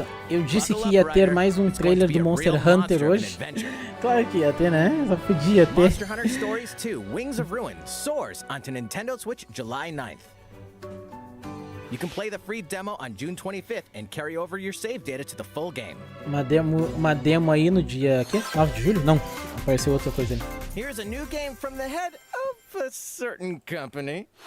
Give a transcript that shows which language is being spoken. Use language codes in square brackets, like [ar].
[pt] Eu disse que ia ter mais um trailer do Monster Hunter hoje. Claro que ia ter, né? Só podia ter. [en] Monster Hunter Stories 2: Wings of Ruin soars onto Nintendo Switch July 9th. You can play the free demo on June 25th and carry over your save data to the full game. [pt] Uma demo aí no dia 9 de julho? Não, apareceu outra coisa ali. [en] Here's a new game from the head of a certain company.